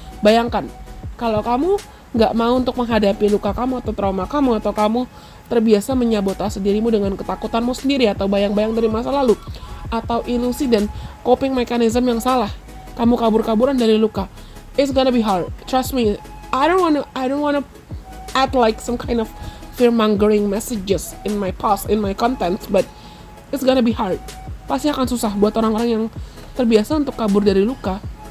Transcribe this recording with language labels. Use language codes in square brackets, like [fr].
[id] Bayangkan, kalau kamu nggak mau untuk menghadapi luka kamu atau trauma kamu, atau kamu terbiasa menyabotase dirimu dengan ketakutanmu sendiri atau bayang-bayang dari masa lalu, atau ilusi dan coping mechanism yang salah, kamu kabur-kaburan dari luka. [en] It's gonna be hard. Trust me. I don't wanna add like some kind of fear-mongering messages in my post, in my content, but it's gonna be hard. [id] Pasti akan susah buat orang-orang yang terbiasa untuk kabur dari luka.